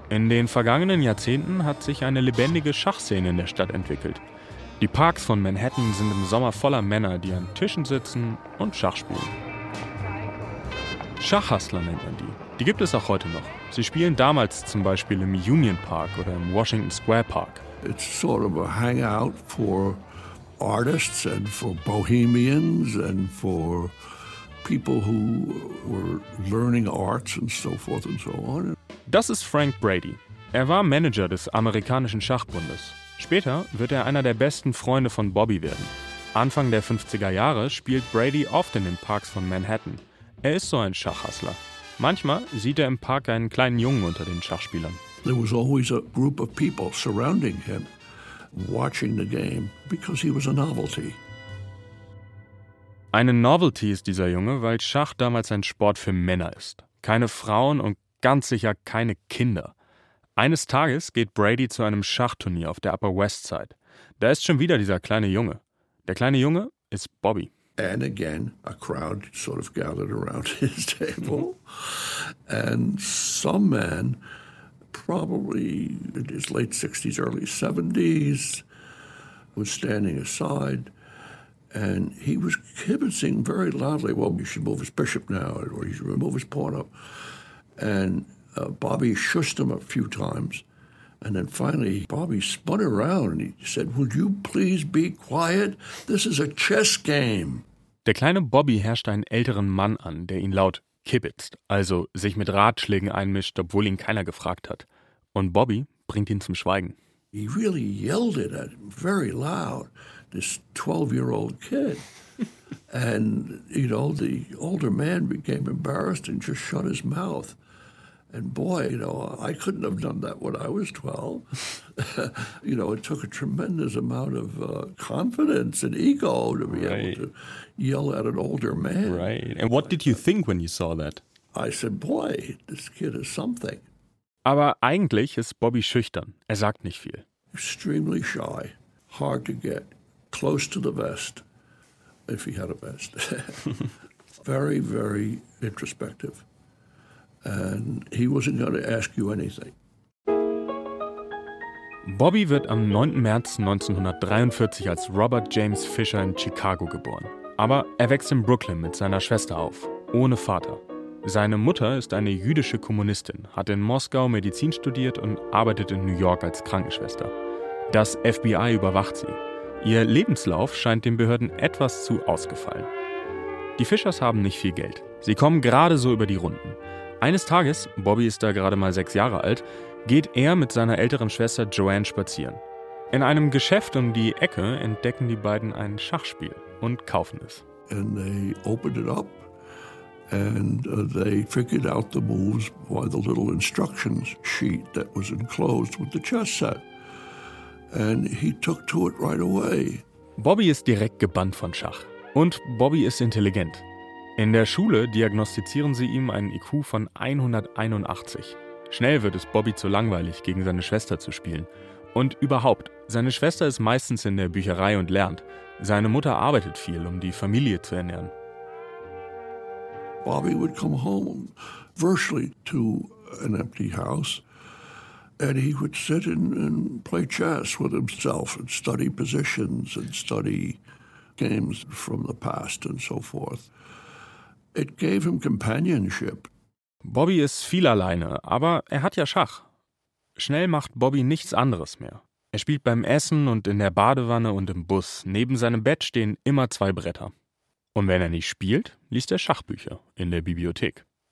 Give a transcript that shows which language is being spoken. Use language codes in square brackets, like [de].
[de] In den vergangenen Jahrzehnten hat sich eine lebendige Schachszene in der Stadt entwickelt. Die Parks von Manhattan sind im Sommer voller Männer, die an Tischen sitzen und Schach spielen. Schachhustler nennt man die. Die gibt es auch heute noch. Sie spielen damals zum Beispiel im Union Park oder im Washington Square Park. [en] It's sort of a hangout for artists and for bohemians and for people who were learning arts and so forth and so on. [de] Das ist Frank Brady. Er war Manager des amerikanischen Schachbundes. Später wird er einer der besten Freunde von Bobby werden. Anfang der 50er Jahre spielt Brady oft in den Parks von Manhattan. Er ist so ein Schachhustler. Manchmal sieht er im Park einen kleinen Jungen unter den Schachspielern. [en] There was always a group of people surrounding him, watching the game, because he was a novelty. [de] Eine Novelty ist dieser Junge, weil Schach damals ein Sport für Männer ist. Keine Frauen und ganz sicher keine Kinder. Eines Tages geht Brady zu einem Schachturnier auf der Upper West Side. Da ist schon wieder dieser kleine Junge. Der kleine Junge ist Bobby. [en] And again, a crowd sort of gathered around his table. And some man, probably in his late 60s, early 70s, was standing aside. And he was kibitzing very loudly, well, you should move his bishop now, or you should move his pawn up. And Bobby shushed him a few times. And then finally, Bobby spun around and he said, would you please be quiet? This is a chess game. [de] Der kleine Bobby herrscht einen älteren Mann an, der ihn laut kibitzt, also sich mit Ratschlägen einmischt, obwohl ihn keiner gefragt hat. Und Bobby bringt ihn zum Schweigen. [en] He really yelled it at him very loud, this 12-year-old kid. And, you know, the older man became embarrassed and just shut his mouth. And boy, you know, I couldn't have done that when I was 12. You know, it took a tremendous amount of confidence and ego to be able to yell at an older man. Right. And what did you think when you saw that? I said, boy, this kid is something. [de] Aber eigentlich ist Bobby schüchtern. Er sagt nicht viel. [en] Extremely shy. Hard to get. Close to the vest. If he had a vest. Very, very introspective. And he wasn't going to ask you anything. [de] Bobby wird am 9. März 1943 als Robert James Fisher in Chicago geboren. Aber er wächst in Brooklyn mit seiner Schwester auf, ohne Vater. Seine Mutter ist eine jüdische Kommunistin, hat in Moskau Medizin studiert und arbeitet in New York als Krankenschwester. Das FBI überwacht sie. Ihr Lebenslauf scheint den Behörden etwas zu ausgefallen. Die Fishers haben nicht viel Geld. Sie kommen gerade so über die Runden. Eines Tages, Bobby ist da gerade mal 6 Jahre alt, geht er mit seiner älteren Schwester Joanne spazieren. In einem Geschäft um die Ecke entdecken die beiden ein Schachspiel und kaufen es. [en] And they opened it up and they figured out the moves by the little instructions sheet that was enclosed with the chess set. And he took to it right away. [de] Bobby ist direkt gebannt von Schach. Und Bobby ist intelligent. In der Schule diagnostizieren sie ihm einen IQ von 181. Schnell wird es Bobby zu langweilig, gegen seine Schwester zu spielen. Und überhaupt, seine Schwester ist meistens in der Bücherei und lernt. Seine Mutter arbeitet viel, um die Familie zu ernähren. [en] Bobby would come home virtually to an empty house and he would sit and play chess with himself and study positions and study games from the past and so forth. It gave him companionship. [de] Bobby ist viel alleine, aber er hat ja Schach. Schnell macht Bobby nichts anderes mehr. Er spielt beim Essen und in der Badewanne und im Bus. Neben seinem Bett stehen immer 2 Bretter. Und wenn er nicht spielt, liest er Schachbücher in der Bibliothek.